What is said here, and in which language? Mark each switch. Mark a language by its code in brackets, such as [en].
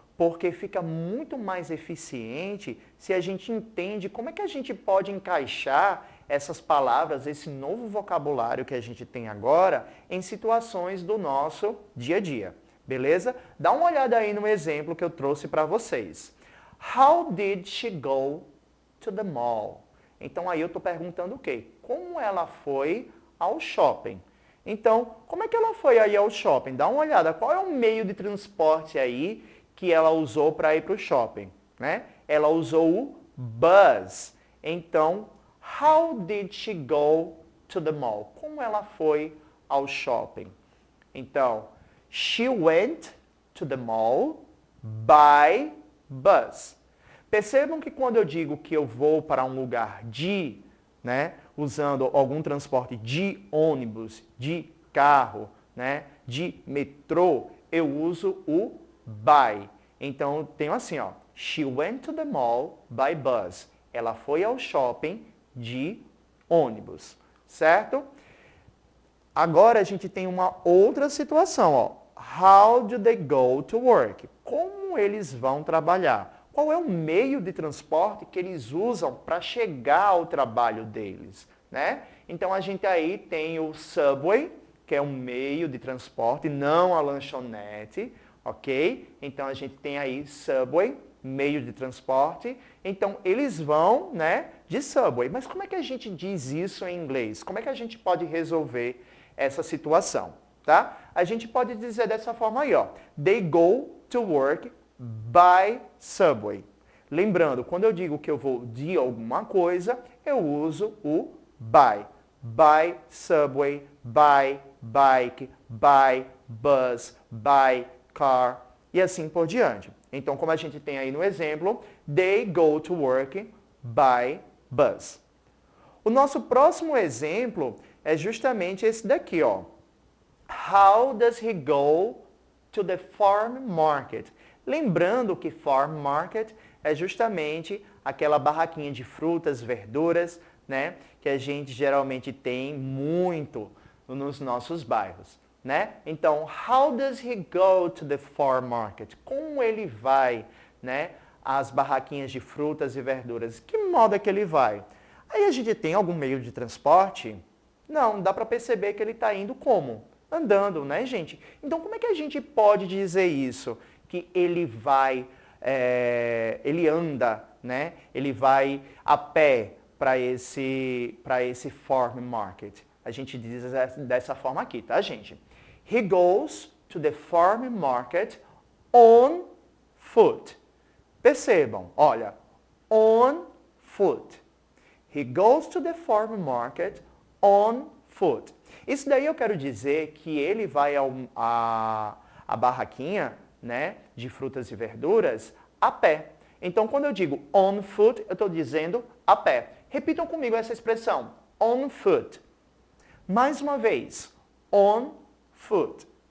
[pt] Porque fica muito mais eficiente se a gente entende como é que a gente pode encaixar essas palavras, esse novo vocabulário que a gente tem agora, em situações do nosso dia a dia, beleza? Dá uma olhada aí no exemplo que eu trouxe para vocês. [en] How did she go to the mall? [pt] Então aí eu estou perguntando o quê? Como ela foi ao shopping? Então, como é que ela foi aí ao shopping? Dá uma olhada, qual é o meio de transporte aí que ela usou para ir para o shopping? Né? Ela usou o bus. [en] Então, how did she go to the mall? [pt] Como ela foi ao shopping? [en] Então, she went to the mall by bus. [pt] Percebam que quando eu digo que eu vou para um lugar de, né, usando algum transporte de ônibus, de carro, né, de metrô, eu uso o by. Então, eu tenho assim, ó, [en] she went to the mall by bus. [pt] Ela foi ao shopping de ônibus, certo? Agora a gente tem uma outra situação, ó. [en] How do they go to work? [pt] Como eles vão trabalhar? Qual é o meio de transporte que eles usam para chegar ao trabalho deles, né? Então a gente aí tem o subway, que é um meio de transporte, não a lanchonete, ok? Então a gente tem aí subway, meio de transporte. Então eles vão, né, de subway. Mas como é que a gente diz isso em inglês? Como é que a gente pode resolver essa situação, tá? A gente pode dizer dessa forma aí, ó. [en] They go to work by subway. [pt] Lembrando, quando eu digo que eu vou de alguma coisa, eu uso o by. [en] By subway, by bike, by bus, by car [pt] e assim por diante. Então, como a gente tem aí no exemplo, [en] they go to work by bus. [pt] O nosso próximo exemplo é justamente esse daqui, ó. [en] How does he go to the farm market? [pt] Lembrando que farm market é justamente aquela barraquinha de frutas, verduras, né, que a gente geralmente tem muito nos nossos bairros, né? [en] Então, how does he go to the farm market? [pt] Como ele vai, né, às barraquinhas de frutas e verduras? Que modo é que ele vai? Aí a gente tem algum meio de transporte? Não, dá para perceber que ele está indo como? Andando, né, gente? Então, como é que a gente pode dizer isso? Que ele vai, ele anda, né? Ele vai a pé para esse farm market. A gente diz dessa forma aqui, tá, gente? [en] He goes to the farm market on foot. [pt] Percebam, olha, [en] on foot. He goes to the farm market on foot. [pt] Isso daí eu quero dizer que ele vai a barraquinha, né, de frutas e verduras a pé. Então, quando eu digo [en] on foot, [pt] eu estou dizendo a pé. Repitam comigo essa expressão, [en] on foot. [pt] Mais uma vez, on foot.